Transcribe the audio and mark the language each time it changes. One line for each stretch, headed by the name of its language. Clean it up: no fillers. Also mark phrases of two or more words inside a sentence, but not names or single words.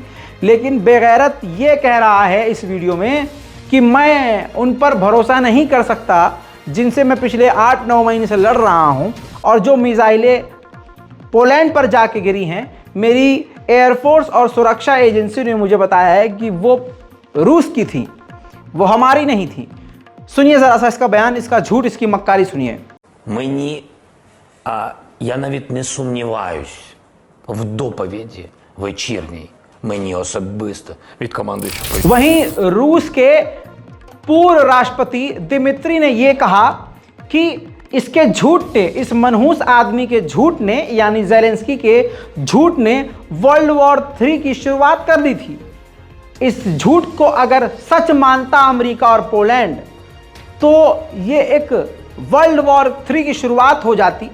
Hindi: लेकिन बेगैरत ये कह रहा है इस वीडियो में कि मैं उन पर भरोसा नहीं कर सकता जिनसे मैं पिछले 8-9 महीने से लड़ रहा हूँ, और जो मिसाइलें पोलैंड पर जाके गिरी हैं, मेरी एयरफोर्स और सुरक्षा एजेंसी ने मुझे बताया है कि वो रूस की थी, वो हमारी नहीं थी। सुनिए जरा सा इसका बयान, इसका झूठ, इसकी मक्कारी सुनिए।
Ukrainian: Я навіть не сумніваюсь в доповіді вечірній мені особисто від командуючого.
Hindi: वहीं रूस के पूर्व राष्ट्रपति दिमित्री ने यह कहा कि इसके झूठ ने, इस मनहूस आदमी के झूठ ने, यानी ज़ेलेंस्की के झूठ ने
English: world war 3
Hindi: की शुरुआत कर दी थी। इस झूठ को अगर सच मानता अमेरिका और पोलैंड तो ये एक
English: world war 3
Hindi: की शुरुआत हो जाती।